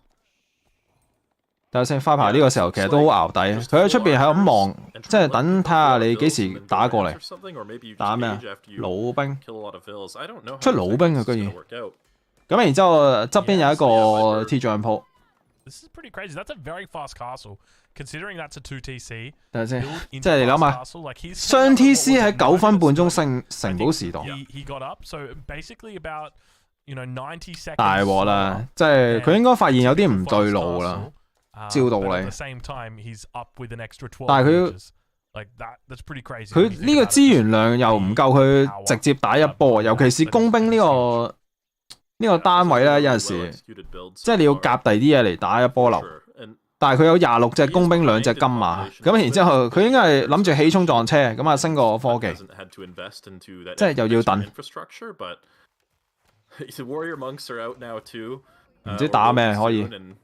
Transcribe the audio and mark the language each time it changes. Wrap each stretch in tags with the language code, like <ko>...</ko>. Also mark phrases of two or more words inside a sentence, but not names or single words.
<yue>等下先 Viper 呢個時候其實都好淆底，佢喺出邊喺度望，即係等睇下你幾時打過嚟。打咩啊？老兵出老兵啊，居然！咁然之後側邊有一個鐵匠鋪。</yue> <en>This is pretty crazy. That's a very fast castle, considering that's a 2TC.</en> <yue>等陣先，即係你諗下，雙 TC 喺9分半鐘升城堡時代。</yue> <en>He got up, so basically about 90 seconds.</en> <yue>大鑊啦！即係佢應該發現有啲唔對路啦，照道理。但係佢呢個資源量又唔夠佢直接打一波，尤其是工兵呢個單位咧，有陣時即係你要夾第啲嘢嚟打一波流，但係佢有26隻工兵2隻金馬，咁然之後佢應該係諗住起衝撞車，咁啊升個科技，即係又要等，唔知打咩可以。</yue>